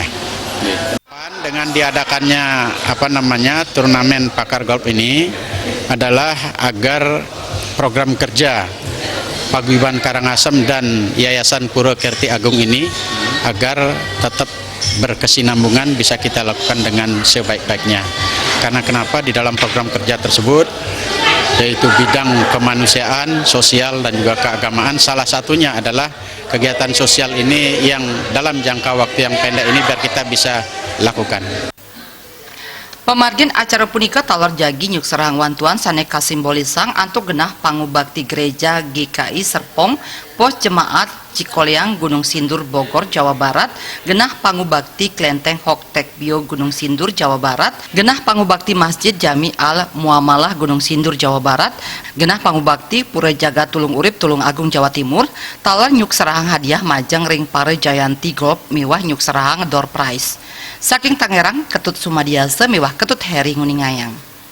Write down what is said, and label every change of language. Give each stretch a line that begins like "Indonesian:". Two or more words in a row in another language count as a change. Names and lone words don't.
Indonesian: Dengan diadakannya turnamen pakar golf ini adalah agar program kerja Paguyuban Karangasem dan Yayasan Purwokerti Agung ini agar tetap berkesinambungan bisa kita lakukan dengan sebaik-baiknya. Karena kenapa di dalam program kerja tersebut yaitu bidang kemanusiaan, sosial, dan juga keagamaan. Salah satunya adalah kegiatan sosial ini yang dalam jangka waktu yang pendek ini biar kita bisa lakukan.
Balinese: Pemargin acara punika taler jagi nyuk serang wantuan sane kasimbolisang antuk genah pangubakti gereja GKI Serpong Pos Jemaat Cikoleang Gunung Sindur Bogor Jawa Barat genah pangubakti Klenteng Hoktek Bio Gunung Sindur Jawa Barat genah pangubakti Masjid Jami Al Muamalah Gunung Sindur Jawa Barat genah pangubakti Pura Jaga Tulung Urip Tulung Agung Jawa Timur taler nyuk serahang hadiah majang ring pare Jayanti Golf miwah nyuk serahang
English: door prize
Balinese: saking Tangerang Ketut Sumadiasa miwah Ketut Heri Nguningayang.